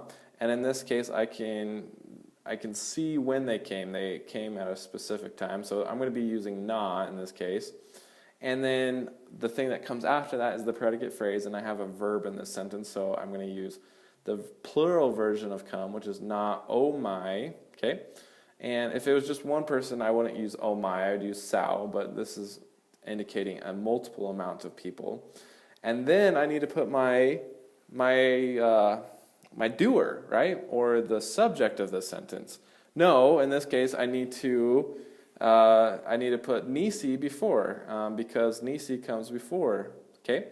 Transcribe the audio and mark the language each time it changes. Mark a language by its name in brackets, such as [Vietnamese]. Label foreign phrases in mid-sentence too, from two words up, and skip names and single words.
[English] And in this case, I can see when they came. They came at a specific time, so I'm going to be using na in this case. And then the thing that comes after that is the predicate phrase, and I have a verb in this sentence, so I'm going to use the plural version of come, which is [Samoan] na o mai, [English] okay? And if it was just one person, I wouldn't use [Samoan] o mai, [English] I'd use sao, but this is indicating a multiple amount of people. And then I need to put my doer, right? Or the subject of the sentence. No, in this case, I need to put nisi before, because nisi comes before, okay?